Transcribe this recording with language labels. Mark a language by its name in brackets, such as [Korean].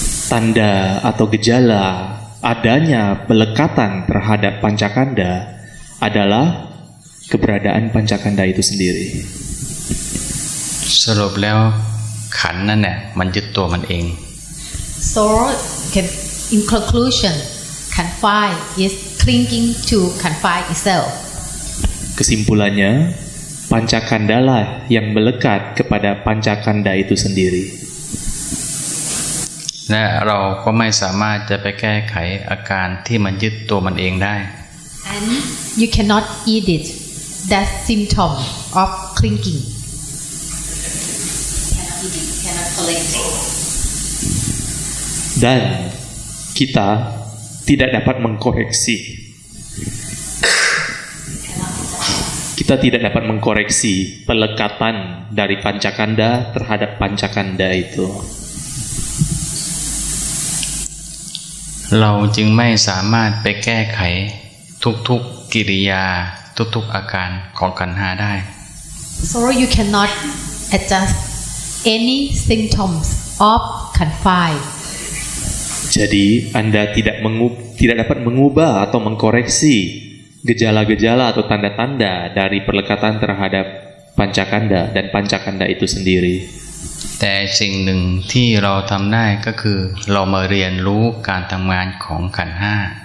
[Indonesian] Tanda atau gejala adanya pelekatan terhadap Pancakanda adalah keberadaan Pancakanda itu sendiri. [Thai] สรุปแล้วขันธ์นั่นแหละมันยึดตัวมันเอง [English] So can In conclusion, Kanpai is clinging to Kanpai itself. [Indonesian] Kesimpulannya, pancakanda lah yang melekat kepada pancakanda itu sendiri. [Thai] และเราก็ไม่สามารถจะไปแก้ไขอาการที่มันยึดตัวมันเองได้ [English] And you cannot edit that symptom of clinging. Cannot collect. [Indonesian] Dan kita tidak dapat mengkoreksi. Kita tidak dapat mengkoreksi pelekatan dari pancakanda terhadap pancakanda itu. [Thai] เราจึงไม่สามารถไปแก้ไขทุกๆกิริยาทุกๆอาการของขันธ์ห้าได้ [English] So you cannot adjust any symptoms of Kanpai. [Indonesian] Jadi Anda tidak dapat mengubah atau mengkoreksi gejala-gejala atau tanda-tanda dari perlekatan terhadap pancakanda dan pancakanda itu sendiri. [Thai] แต่สิ่งหนึ่งที่เราทำได้ก็คือเรามาเรียนรู้การทำงานของขันธ์ห้า